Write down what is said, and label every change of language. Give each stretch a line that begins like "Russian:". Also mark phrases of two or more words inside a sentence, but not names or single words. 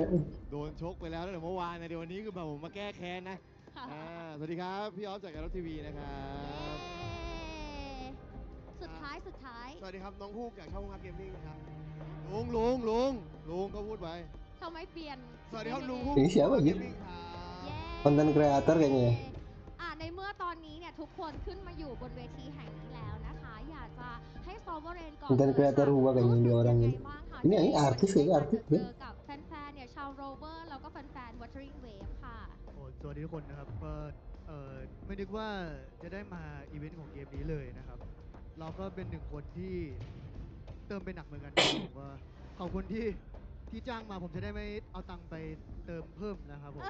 Thai: โดนชกไปแล้วตั้งแต่เมื่อวานนะเดี๋ยววันนี้คือแบบผมมาแก้แค้นนะสวัสดีครับพี่ออฟจากการทีวีนะครับ สุดท้าย สวัสดีครับน้องฮูกจากช่องฮูกเกมมิ่งครับลุงก็พูดไป ทำไมเปลี่ยน สวัสดีครับลุงฮูก
Indonesian: Ini siapa gitu? Konten kreator kayaknya ya?
Thai: ในเมื่อตอนนี้เนี่ยทุกคนขึ้นมาอยู่บนเวทีแห่งนี้แล้วนะคะอยากจะให้ซอฟเวอร์เรนก่อน
Indonesian: Konten kreator Wuwa kayaknya ini orang ini. Ini artis ya artis
Thai: เจอกับแฟนๆเนี่ยชาวโรเวอร์แล้วก็แฟนๆ Wuthering Wave ค่ะ สวัสดีทุกคนนะครับก็ไม่นึกว่าจะได้มาอีเวนต์ของเกมนี้เลยนะครับเราก็เป็นหนึ่งคนที่เติมไปหนักเหมือนกันผมว่าขอบคุณที่จ้างมาผมจะได้ไม่เอาตังค์ไปเติมเพิ่มนะครับผม